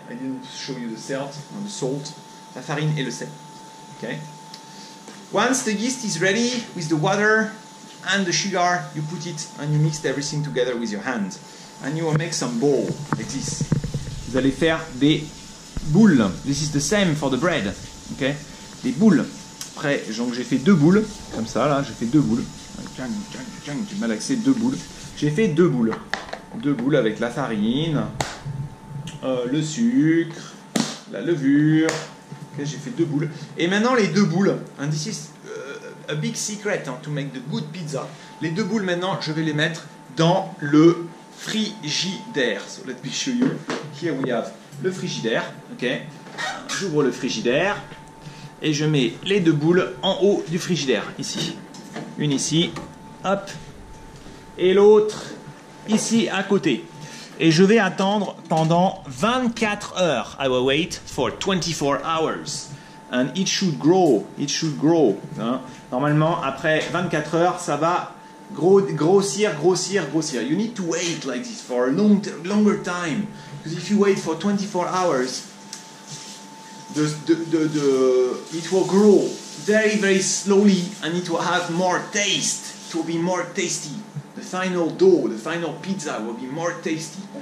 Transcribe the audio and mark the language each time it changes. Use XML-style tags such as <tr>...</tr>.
<en>I didn't show you the salt.</en> <fr>La farine et le sel.</fr> <en>Okay. Once the yeast is ready with the water and the sugar, you put it and you mix everything together with your hand. And you will make some bowl like this.</en> <fr>Vous allez faire des boules.</fr> <en>This is the same for the bread.</en> <fr>Okay. Des boules. Après, donc j'ai fait deux boules. Comme ça, là, j'ai fait deux boules. J'ai malaxé deux boules. J'ai fait deux boules. Deux boules avec la farine, le sucre, la levure. Okay, j'ai fait deux boules. Et maintenant les deux boules,</fr> <en>and this is a big secret to make the good pizza.</en> <fr>Les deux boules maintenant, je vais les mettre dans le frigidaire.</fr> <en>So let me show you. Here we have</en> <fr>le frigidaire. Okay. J'ouvre le frigidaire et je mets les deux boules en haut du frigidaire. Ici. Une ici. Hop. Et l'autre ici à côté. Et je vais attendre pendant 24 heures.</fr> <en>I will wait for 24 hours. And it should grow. It should grow. Hein?</en> <fr>Normalement, après 24 heures, ça va grossir.</fr> <en>You need to wait like this for a longer time. Because if you wait for 24 hours, it will grow very, very slowly and it will have more taste. It will be more tasty. The final dough, the final pizza will be more tasty.</en>